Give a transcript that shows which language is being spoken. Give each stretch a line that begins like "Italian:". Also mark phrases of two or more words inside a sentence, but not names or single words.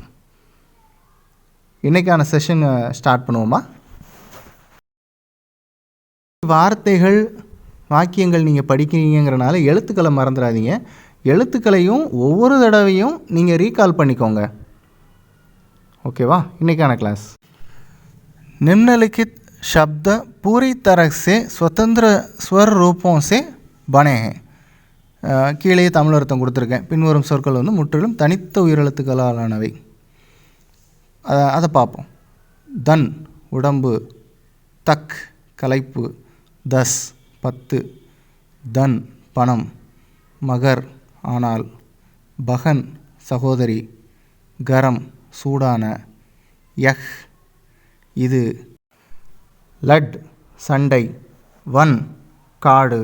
Tamil: இன்றைக்கான
English: session start
Tamil: பண்ணுவோமா? வார்த்தைகள் வாக்கியங்கள் நீங்கள் படிக்கிறீங்கிறனால எழுத்துக்களை மறந்துடாதீங்க. எழுத்துக்களையும் ஒவ்வொரு தடவையும் நீங்கள் ரீகால் பண்ணிக்கோங்க. ஓகேவா? இன்றைக்கான கிளாஸ்
Hindi: निम्नलिखित शब्द पूरी तरह से स्वतंत्र स्वर रूपों से बने हैं.
Tamil: கீழே தமிழ் அர்த்தம் கொடுத்துருக்கேன். பின்வரும் சொற்கள் முற்றிலும் தனித்த உயிரெழுத்துக்களாலானவை. அதை பார்ப்போம். தன் உடம்பு, தக் கலைப்பு, தஸ் 10, தன் பணம், மகர் ஆனால், பகன் சகோதரி, கரம் சூடான, யஹ் இது, லட் சண்டை, வன் காடு.